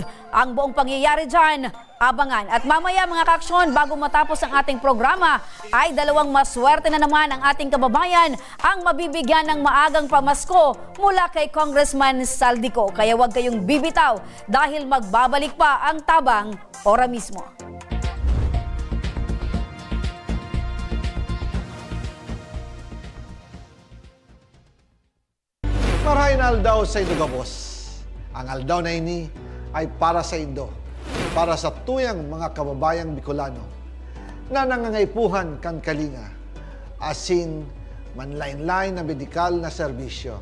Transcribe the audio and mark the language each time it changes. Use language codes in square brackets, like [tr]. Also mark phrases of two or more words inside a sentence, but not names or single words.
[tl] Ang buong pangyayari dyan, abangan. At mamaya mga ka-aksyon, bago matapos ang ating programa, ay dalawang maswerte na naman ang ating kababayan ang mabibigyan ng maagang pamasko mula kay Congressman Saldico. Kaya huwag kayong bibitaw dahil magbabalik pa ang tabang ora mismo. [bik] Marahin aldaw sa Indo Gabos. Ang aldaw na ini ay para sa Indo, para sa tuyang mga kababayang Bicolano na nangangaipuhan kan kalinga, asin manlain-lain na medikal na serbisyo.